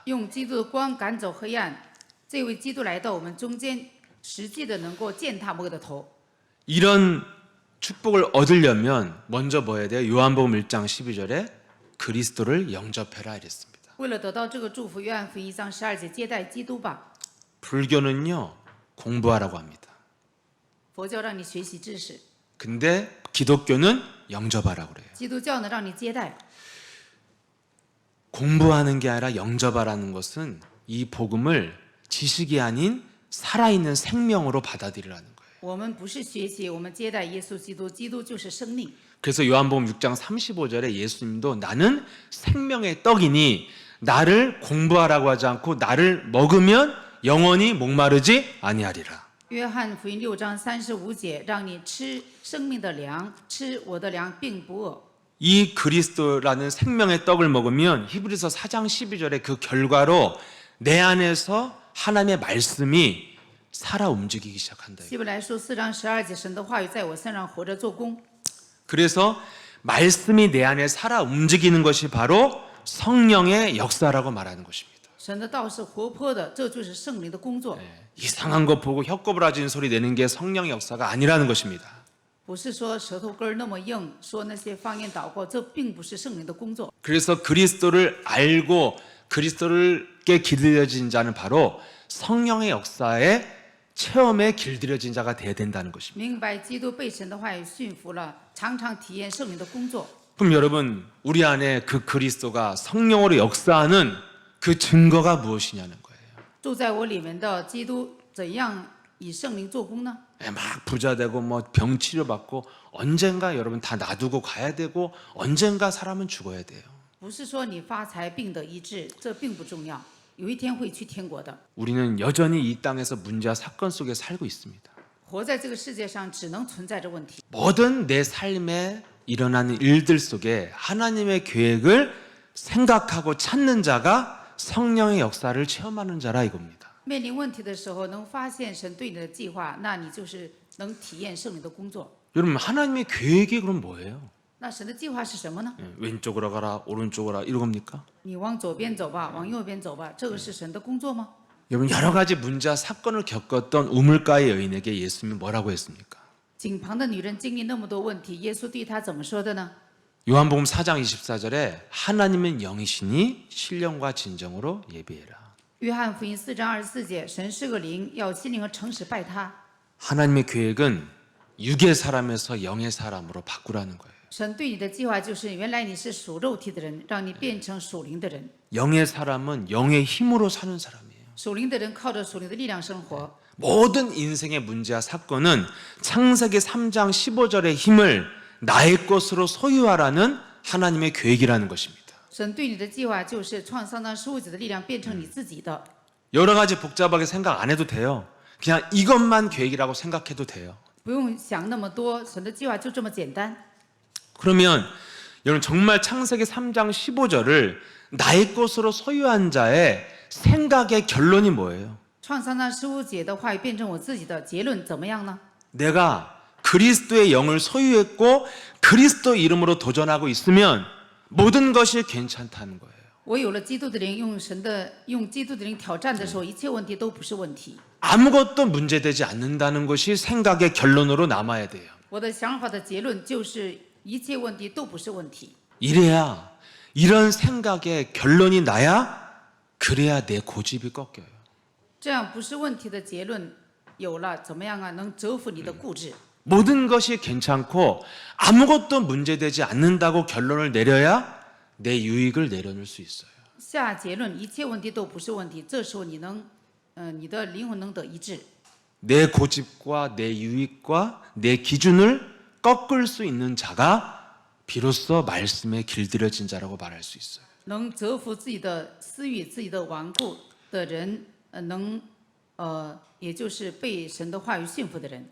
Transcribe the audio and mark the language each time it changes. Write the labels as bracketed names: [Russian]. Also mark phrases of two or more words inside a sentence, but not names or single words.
[Chinese] 用基督的光赶走黑暗，这位基督来到我们中间，实际的能够践踏魔鬼的头。 [Korean] 이런 축복을 얻으려면 먼저 뭐 해야 돼요? 요한복음 1장 12절에 그리스도를 영접해라 이랬습니다. [Chinese] 为了得到这个祝福，约翰福音1章12节，接待基督吧。 [Korean] 불교는요 공부하라고 합니다. [Chinese] 佛教让你学习知识， [Korean] 근데 기독교는 영접하라고 그래요. [Chinese] 基督教呢让你接待。 [Korean] 공부하는 게 아니라 영접하라는 것은 이 복음을 지식이 아닌 살아있는 생명으로 받아들이라는 거예요. [Chinese] 我们不是学习，我们接待耶稣基督，基督就是生命。 [Korean] 그래서 요한복음 6장 35절에 예수님도 나는 생명의 떡이니 나를 공부하라고 하지 않고 나를 먹으면 영원히 목마르지 아니하리라. [Chinese] 约翰福音6章35节，让你吃生命的粮，吃我的粮，并不饿。 [Korean] 이 그리스도라는 생명의 떡을 먹으면 히브리서 4장 12절에 그 결과로 내 안에서 하나님의 말씀이 살아 움직이기 시작한다. [Chinese] 希伯来书4章12节，神的话语在我身上活着做工。 [Korean] 그래서 말씀이 내 안에 살아 움직이는 것이 바로 성령의 역사라고 말하는 것입니다. [Chinese] 神的道是活泼的，这就是圣灵的工作。 [Korean] 이상한 거 보고 혀꼬부라지는 소리 내는 게 성령의 역사가 아니라는 것입니다. [Chinese] 不是说舌头根儿那么硬，说那些方言祷告，这并不是圣灵的工作。 [Korean] 그래서 그리스도를 알고 그리스도께 길들여진 자는 바로 성령의 역사에 체험에 길들여진 자가 되어야 된다는 것입니다. [Chinese] 明白基督被神的话语驯服了，常常体验圣灵的工作。 [Korean] 그럼 여러분 우리 안에 그 그리스도가 성령으로 역사하는 그 증거가 무엇이냐는 거예요. [Chinese] 住在我里面的基督怎样以圣灵做工呢？ [Korean] 막 부자 되고 뭐 병 치료 받고 언젠가 여러분 다 놔두고 가야 되고 언젠가 사람은 죽어야 돼요. [Chinese] 不是说你发财病得医治，这并不重要，有一天会去天国的。 [Korean] 우리는 여전히 이 땅에서 문제와 사건 속에 살고 있습니다. [Chinese] 活在这个世界上，只能存在着问题。 [Korean] 모든 내 삶에 일어나는 일들 속에 하나님의 계획을 생각하고 찾는 자가 성령의 역사를 체험하는 자라 이겁니다. [Chinese] 面临问题的时候，能发现神对你的计划，那你就是能体验圣灵的工作。 [Korean] 여러분 하나님의 계획이 그럼 뭐예요? [Chinese] 那神的计划是什么呢？ [Korean] 왼쪽으로 가라 오른쪽으로 가라 이겁니까? [Chinese] 你往左边走吧，往右边走吧，这个是神的工作吗？ [Korean] 여러분 여러 가지 문제와 사건을 겪었던 우물가의 여인에게 예수님이 뭐라고 했습니까? [Chinese] 井旁的女人经历那么多问题，耶稣对她怎么说的呢？ [Korean] 요한복음 4장 24절에 하나님은 영이시니 신령과 진정으로 예배해라. [Chinese] 约翰福音4章24节，神是个灵，要心灵和诚实拜他。 [Korean] 하나님의 계획은 육의 사람에서 영의 사람으로 바꾸라는 거예요. [Chinese] 神对你的计划就是，原来你是属肉体的人，让你变成属灵的人。 [Korean] 영의 사람은 영의 힘으로 사는 사람이에요. [Chinese] 属灵的人靠着属灵的力量生活。 [Korean] 모든 인생의 문제와 사건은 창세기 3장 15절의 힘을 나의 것으로 소유하라는 하나님의 계획이라는 것입니다. [Chinese] 神对你的计划就是创3章15节的力量变成你自己的。 [Korean] 여러 가지 복잡하게 생각 안 해도 돼요. 그냥 이것만 계획이라고 생각해도 돼요. [Chinese] 不用想那么多，神的计划就这么简单。 [Korean] 그러면 여러분 정말 창세기 3장 15절을 나의 것으로 소유한 자의 생각의 결론이 뭐예요? [Chinese] 创3章15节的话语变成我自己的结论怎么样呢？ [Korean] 내가 그리스도의 영을 소유했고 그리스도 이름으로 도전하고 있으면 모든 것이 괜찮다는 거예요. [Chinese] 我有了基督的灵，用基督的灵挑战的时候，一切问题都不是问题。 [Korean] 아무것도 문제되지 않는다는 것이 생각의 결론으로 남아야 돼요. [Chinese] 我的想法的结论就是，一切问题都不是问题。 [Korean] 이래야 이런 생각의 결론이 나야 그래야 내 고집이 꺾여요. [Chinese] 这样不是问题的结论有了，怎么样啊？能折服你的固执。 [Korean] 모든 것이 괜찮고 아무것도 문제되지 않는다고 결론을 내려야 내 유익을 내려놓을 수 있어요. [Chinese] 下结论，一切问题都不是问题，这时候你的灵魂能得医治。 [Korean] 내 고집과 내 유익과 내 기준을 꺾을 수 있는 자가 비로소 말씀에 길들여진 자라고 말할 수 있어요. [Chinese] 能折服自己的私欲、自己的顽固的人，也就是被神的话语驯服的人。